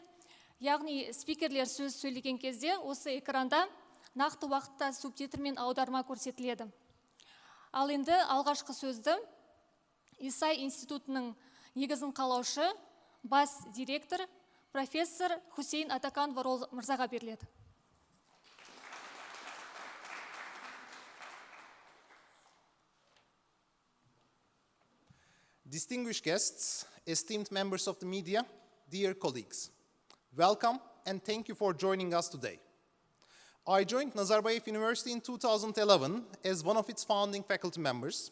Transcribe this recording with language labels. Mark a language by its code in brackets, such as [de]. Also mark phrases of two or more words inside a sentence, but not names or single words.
[kk] Яғни спикерлер сөз сөйлеген кезде осы экранда нақты уақытта субтитр мен аударма көрсетіледі. Ал енді алғашқы сөзді ИСАИ институтының негізін қалаушы, бас директор, профессор Хусейн Атакан Варол мырзаға беріледі. [en] Distinguished guests, esteemed members of the media, dear colleagues, welcome and thank you for joining us today. I joined Nazarbayev University in 2011 as one of its founding faculty members.